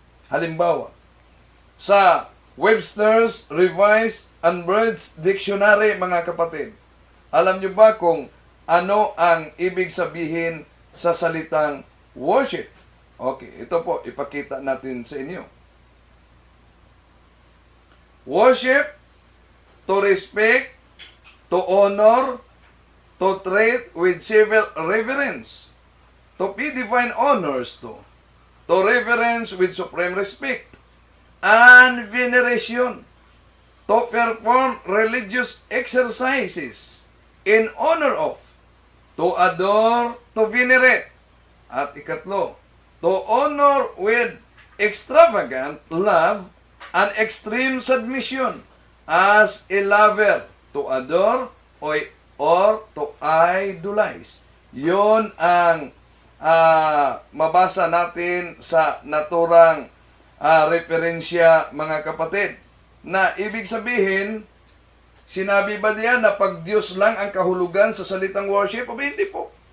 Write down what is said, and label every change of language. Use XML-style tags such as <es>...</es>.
<tl>Halimbawa, sa Webster's Revised Unabridged Dictionary, mga kapatid, alam niyo ba kung ano ang ibig sabihin sa salitang worship? Okay, ito po, ipakita natin sa inyo.</tl> <en>Worship, to respect, to honor, to treat with civil reverence, to pay divine honors to reverence with supreme respect and veneration, to perform religious exercises in honor of, to adore, to venerate,</en> <tl>at ikatlo,</tl> <en>to honor with extravagant love and extreme submission as a lover, to adore or to idolize.</en> <tl>Yon ang mabasa natin sa naturang referensya, mga kapatid. Na ibig sabihin, sinabi ba diyan na pag Diyos lang ang kahulugan sa salitang worship? O hindi po.</tl>